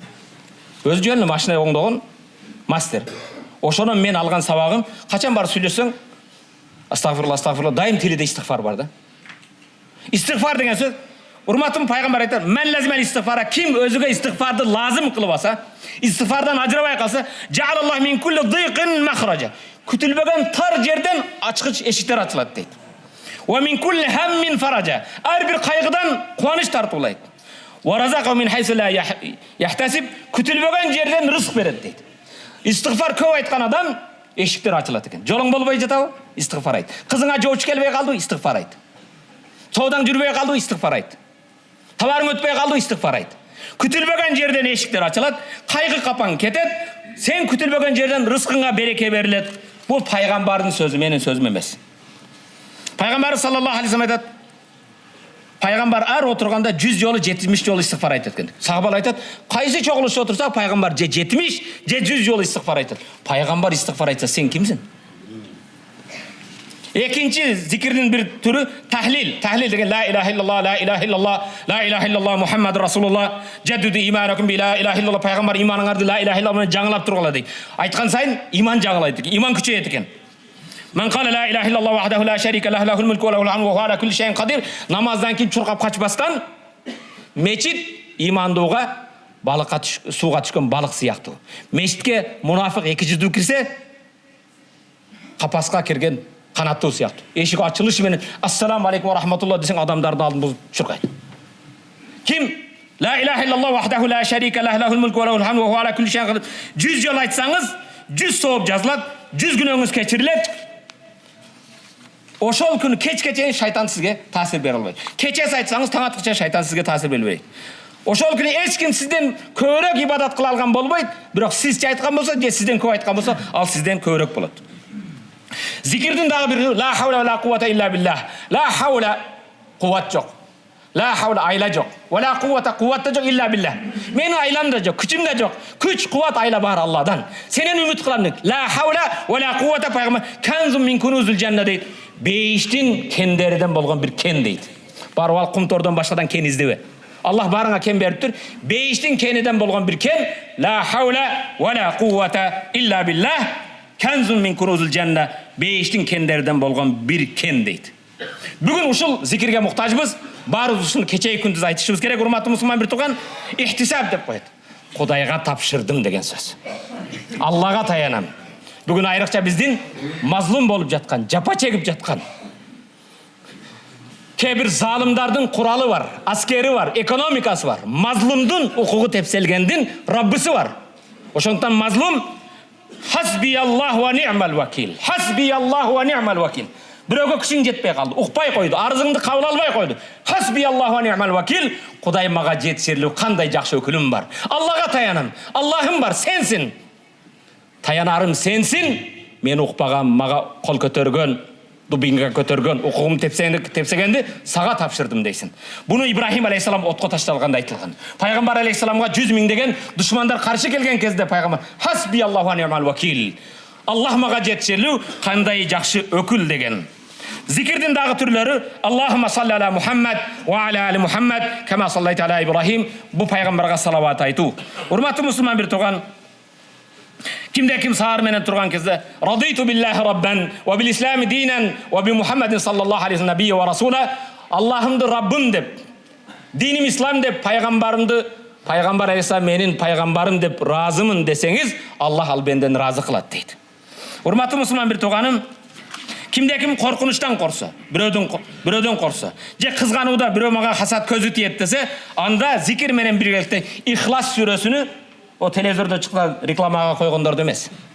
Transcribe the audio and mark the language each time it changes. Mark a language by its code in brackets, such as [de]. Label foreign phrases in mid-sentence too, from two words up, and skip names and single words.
[ky] Өзү жөнү машина оңдогон мастер. Ошонон мен алган сабагым, качан барып сүйлөсөң, [ar] أستغفر الله، أستغفر الله, [ky] дайым тилиде истигфар бар да. Истигфар деген сөз, урматтуу пайгамбар айтат, [ar] "من لزم الاستغفار", [ky] ким өзүгө истигфарды лазым кылып алса, истигфардан ажырабай калса, [ar] "جعل الله من كل ضيق مخرجا", [ky] күтүлбөгөн тар жерден ачкыч эшиктер ачылат дейт. [ar] ومن كل هم فرجا. [ky] Ар bir кайгыдан кубаныч тартуулайт. [ar] ورزقه من حيث لا يحتسب. [ky] Күтүлбөгөн жерден рызык берет дейт. Истигфар көп айткан адам эшиктер ачылат экен. Жолуң болбой жатабы? Истигфар айт. Кызыңа жооч келбей калды, истигфар айт. Соодаң жүрбөй калды, истигфар айт. Табарың өтпөй калды, истигфар айт. Күтүлбөгөн жерден эшиктер ачылат, кайгы капаң кетет. Сен күтүлбөгөн жерден рызкыңа береке берилет. Бул пайгамбардын сөзү, менин сөзүм эмес. Пайгамбар [ar] صلى الله عليه وسلم [ky] айтат, пайгамбар ар отурганда 100 жолу 70 жолу истигфар айтат экен. Сахабалар айтат, кайсы чогулушта отурса пайгамбар же 70, же 100 жолу истигфар айтат. Пайгамбар истигфар айтса сен кимсиң? Экинчи зикирдин бир түрү тахлил. Тахлил деген [ar] لا إله إلا الله، لا إله إلا الله، لا إله إلا الله محمد رسول الله، جددوا إيمانكم بلا إله إلا الله. [ky] Пайгамбар иманыңарды [ar] لا إله إلا الله [ky] менен жаңылап тургула дейт. Айткан сайын иман жаңылайт экен, иман күчөйөт экен. [ar] من قال لا إله إلا الله وحده لا شريك له له الملك وله الحمد وهو على كل شيء قدير. [ky] Намаздан кийин чуркап качпастан мечит имандууга балыкка сууга түшкөн балык сыяктуу. Мечитке мунафик 2 жүздүү кирсе, капаска кирген канаттуу сыяктуу. Эшик ачылышы менен [ar] السلام عليكم ورحمة الله [ky] десең адамдардын алдын бузуп чуркайт. [ar] Ким لا إله إلا الله وحده لا شريك له الملك وله الحمد وهو على كل شيء قدير [ky] 100 жол айтсаңыз 100 сооп жазылат, 100 күнөөңүз кечирилет. Ошол күнү кечке чейин шайтан сизге таасир бере албайт. Кечес айтсаңыз таң аткыча шайтан сизге таасир бере албайт. Ошол күнү эч ким сизден көбүрөөк ибадат кыла алган болбойт, бирок сиз айткан болсо, же сизден көп айткан болсо, ал сизден көбүрөөк болот. Зикирдин дагы бир [ar] لا حول ولا قوة إلا بالله. لا حول [ky] кувват жок. [ar] لا حول [ky] айла жок. [ar] ولا قوة [ky] кувват жок [ar] إلا بالله. [ky] Менин айлам да жок, күчүм да жок. Күч, кувват, айла бар Алладан. Сенен үмүт кылам дейт. [ar] لا حول ولا قوة пайгамбар كنز من كنوز الجنة дейт. [ky] Бейиштин кендериден болгон бир кен дейт. Барып ал кумтордон башкадан кен издебе. Аллах барыңа кен бериптир. Бейиштин кениден болгон бир кен. [ar] لا حول ولا قوة إلا بالله. كنز من كنوز الجنة. [ky] Бейиштин кендериден болгон бир кен дейт. Бүгүн ушул зикирге муктажбыз. Баарыбыз ушуну кечеги күндүз айтышыбыз керек. Урматтуу мусулман бир тууган, ихтисаб деп коет. Кудайга тапшырдым деген сөз. Аллага таянам. Бүгүн айрыкча биздин мазлум болуп жаткан, жапа чегип жаткан кээ бир залымдардын куралы бар, аскери бар, экономикасы бар. Мазлумдун укугу тепселгендин Раббысы бар. Ошондон мазлум [ar] حسبي الله ونعم الوكيل. حسبي الله ونعم الوكيل. [ky] Бирөөгө күчүң жетпей калды, укпай койду, арызыңды кабыл албай койду. [ar] حسبي الله ونعم الوكيل. [ky] Кудай мага жетишерлүү кандай жакшы өкүлүм бар. Аллага таянам. Аллахым бар, сенсин. Таянарым сенсин. Мен укпаган, мага кол көтөргөн, дубинга көтөргөн, укугум тепсегенди сага тапшырдым дейсин. Буну Ибрахим алейхиссалам отко ташталганда айтылган. Пайгамбар алейхиссаламга 100 000 деген душмандар каршы келген кезде пайгамбар [ar] حسبي الله ونعم الوكيل. [ky] Аллах мага жетишерлүү кандай жакшы өкүл деген. Зикирдин дагы түрлөрү [ar] اللهم صل على محمد وعلى آل محمد كما صليت على إبراهيم. [ky] Бу пайгамбарга салават айтуу. Урматтуу мусулман бир тууган, кимде ким саар менен турган кезде [ar] رضيت بالله ربا وبالإسلام دينا وبمحمد صلى الله عليه نبيا ورسولا. [ky] Аллахымды Раббым деп, диним ислам деп, пайгамбарымды пайгамбар алейхиссалам менин пайгамбарым деп разымын десеңиз, Аллах ал бенден разы кылат дейт. Урматтуу мусулман бир тууганым, кимде ким коркунучтан коркса, бирөөдөн коркса, же кызганууда бирөө мага хасат көзү тиет десе, анда зикир менен биргеликте Ихлас сүрөсүнү о телевизордо чыккан рекламага койгондорду эмес.